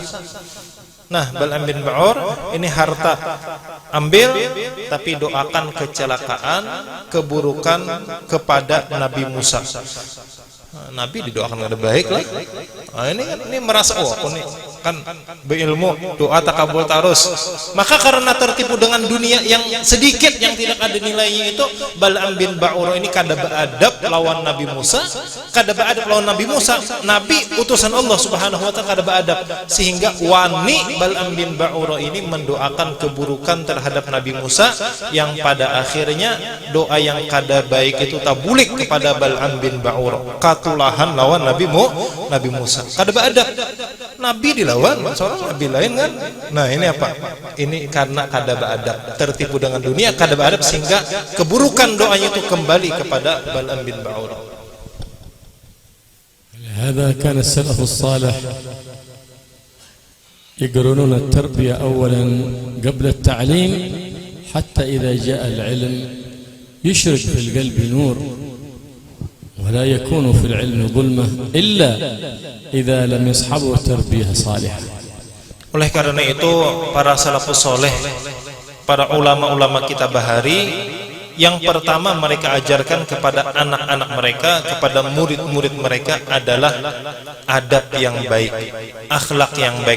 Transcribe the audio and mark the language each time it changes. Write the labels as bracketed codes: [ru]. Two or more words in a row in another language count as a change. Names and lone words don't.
[id] Nah, Bal'am bin Ba'ur ini harta ambil, tapi doakan kecelakaan, keburukan kepada Nabi Musa. Nabi didoakan ada baik lah. Ini merasa aku nih kan berilmu, doa takabul terus. Maka karena tertipu dengan dunia yang sedikit, yang tidak ada nilainya itu, [bjn] Bal'am bin Ba'ur ini kada beradab lawan Nabi Musa, Nabi utusan Allah [ar] Subhanahu wa taala [bjn] kada beadab, sehingga wani Bal'am bin Ba'ur ini mendoakan keburukan terhadap Nabi Musa, yang pada akhirnya doa yang kada baik itu tabulik kepada Bal'am bin Ba'ur, katulahan lawan Nabi Musa. Kada beadab, Nabi dilawan seorang Nabi lain kan. [id] Nah ini apa? [bjn] Ini karena kada beadab, tertipu dengan dunia, kada beadab, sehingga keburukan doanya itu kembali kepada Bal'am bin Ba'ur. [ar] هذا كان السلف الصالح يقرنون التربية أولا قبل التعليم، حتى إذا جاء العلم يشرق في القلب نور، ولا يكون في العلم ظلمة إلا إذا لم يصحبه تربية صالحة. [id] Oleh karena itu para [ar] salafus soleh, [id] para ulama-ulama kita bahari, yang pertama mereka ajarkan kepada anak-anak mereka, kepada murid-murid mereka adalah adab yang baik, akhlak yang baik.